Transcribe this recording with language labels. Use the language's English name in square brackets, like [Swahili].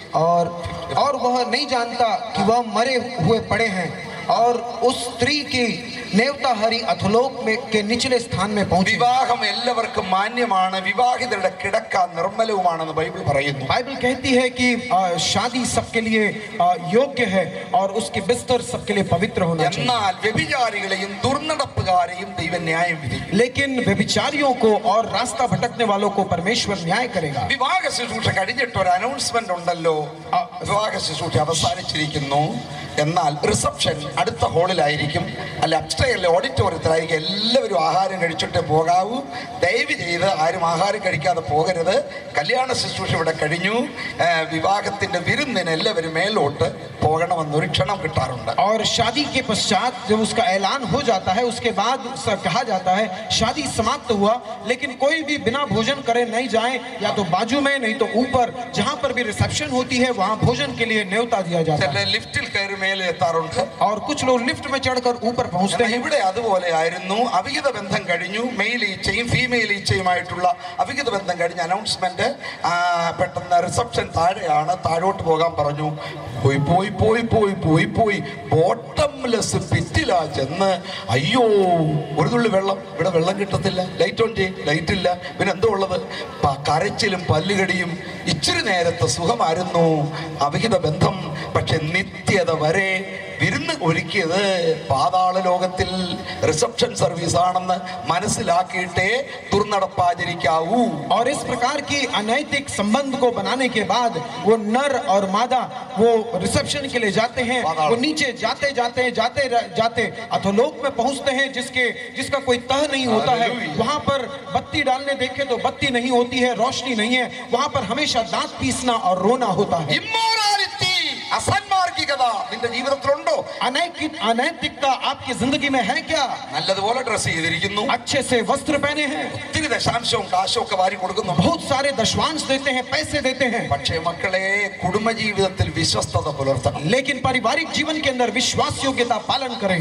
[Hindi] और वह नहीं जानता कि वह मरे हुए पड़े हैं, और उस स्त्री की नेवता हरि अधोलोक में के निचले स्थान में पहुंची। [Malayalam] വിവാഹം എല്ലാവർക്കും മാന്യമാണ്, വിവാഹിതരുടെ കിടക്ക നിർമ്മലവുമാണെന്ന് ബൈബിൾ പറയുന്നു. [Hindi] बाइबल कहती है कि शादी सबके लिए योग्य है और उसके बिस्तर सबके लिए पवित्र होना चाहिए। [Malayalam] എന്നാൽ വ്യഭിചാരികളെയും ദുർനടപ്പുകാരെയും ദൈവം ന്യായം വിധിക്കും. [Hindi] लेकिन व्यभिचारियों को और रास्ता भटकने वालों को परमेश्वर न्याय करेगा। [Malayalam] വിവാഹ ശുശ്രൂഷ കഴിഞ്ഞിട്ട് ഒരു അനൗൺസ്മെന്റ് ഉണ്ടല്ലോ, വിവാഹ ശുശ്രൂഷ അവസാനിച്ചിരിക്കുന്നു, എന്നാൽ റിസപ്ഷൻ അടുത്ത ഹാളിലായിരിക്കും, അല്ല അപ്സ്റ്റേറിലെ ഓഡിറ്റോറിയത്തിലായിരിക്കും. എല്ലാവരും ആഹാരം കഴിച്ചിട്ടേ പോകാവൂ. ദയവ് ചെയ്ത് ആരും ആഹാരം കഴിക്കാതെ പോകരുത്. കല്യാണ ശുശ്രൂഷ ഇവിടെ കഴിഞ്ഞു, വിവാഹത്തിന്റെ വിരുന്നിന് എല്ലാവരും മേലോട്ട് പോകണമെന്നൊരു ക്ഷണം കിട്ടാറുണ്ട്. [Hindi] और शादी के पश्चात जब उसका ऐलान हो जाता है उसके बाद कहा जाता है शादी समाप्त हुआ, लेकिन कोई भी बिना भोजन करे नहीं जाए, या तो बाजू में नहीं तो ऊपर, जहाँ पर भी रिसेप्शन होती है वहाँ भोजन के लिए न्योता दिया जाता है। [Malayalam] ലിഫ്റ്റിൽ കയറി മേലെ എത്താറുണ്ട്, [Hindi] और कुछ लोग लिफ्ट में चढ़कर ऊपर पहुँचते हैं। [Malayalam] ഇവിടെ അതുപോലെ ആയിരുന്നു. അവിഹിത ബന്ധം കഴിഞ്ഞു, മെയിൽ ഈച്ചയും ഫീമെയിൽ ഈച്ചയുമായിട്ടുള്ള അവിഹിത ബന്ധം കഴിഞ്ഞ അനൗൺസ്മെന്റ് പെട്ടെന്ന് റിസപ്ഷൻ താഴെയാണ്, താഴോട്ട് പോകാൻ പറഞ്ഞു. പോയി പോയി പോയി പോയി പോയി പോയി ബോട്ടംലെസ് പിറ്റിലാ ചെന്ന് അയ്യോ ഒരു തുള്ളി വെള്ളം, ഇവിടെ വെള്ളം കിട്ടത്തില്ല, ലൈറ്റ് ഓൺ ചെയ്യും, ലൈറ്റ് ഇല്ല, പിന്നെ എന്തോ ഉള്ളത്, കരച്ചിലും പല്ലുകടിയും. ഇച്ചിരി നേരത്തെ സുഖമായിരുന്നു അവിഹിത ബന്ധം, പക്ഷെ നിത്യത വരെ വിരുന്ന് ഒരുക്കിയത് പാതാള ലോകത്തിൽ റിസപ്ഷൻ സർവീസ് ആണെന്ന് മനസ്സിലാക്കിയിട്ടേ ദുർനടപ്പാചരിക്കാവൂ. [Hindi] और इस प्रकार की अनैतिक संबंध को बनाने के बाद वो नर और मादा वो रिसेप्शन के लिए जाते हैं, वो नीचे जाते जाते जाते जाते अधोलोक में पहुंचते हैं जिसका कोई तह नहीं होता है। वहां पर बत्ती डालने देखे तो बत्ती नहीं होती है, रोशनी नहीं है, वहां पर हमेशा दांत पीसना और रोना होता है। [Malayalam] ഇമ്മോറാലിറ്റി, അസാൻമാർഗികത നിന്റെ ജീവിതത്തിലുണ്ടോ? [Hindi] अनैतिकता आपकी जिंदगी में है क्या? [Malayalam] നല്ലതുപോലെ ഡ്രസ് ചെയ്തിരിക്കുന്നു, [Hindi] अच्छे से वस्त्र पहने हैं, [Malayalam] ഒത്തിരി ദശാംശവും കാശവും ഒക്കെ വാരി കൊടുക്കുന്നു, [Hindi] बहुत सारे दशवांश देते हैं, पैसे देते हैं, [Malayalam] പക്ഷേ മക്കളെ കുടുംബജീവിതത്തിൽ വിശ്വസ്തത പുലർത്തണം. [Hindi] लेकिन पारिवारिक जीवन के अंदर विश्वास योग्यता पालन करें।